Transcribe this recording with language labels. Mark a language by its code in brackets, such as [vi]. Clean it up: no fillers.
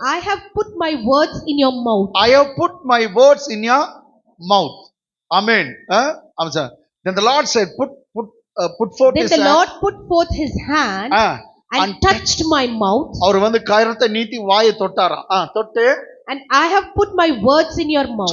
[en] I have put my words in your mouth. I have put my words in your mouth. Amen. Then the Lord said, put forth his hand. Then the Lord put forth his hand and touched my mouth. [ta] அவர் வந்து கரத்தை நீட்டி வாயை தொட்டாராம். தொட்டு, [en] and I have put my words in your mouth.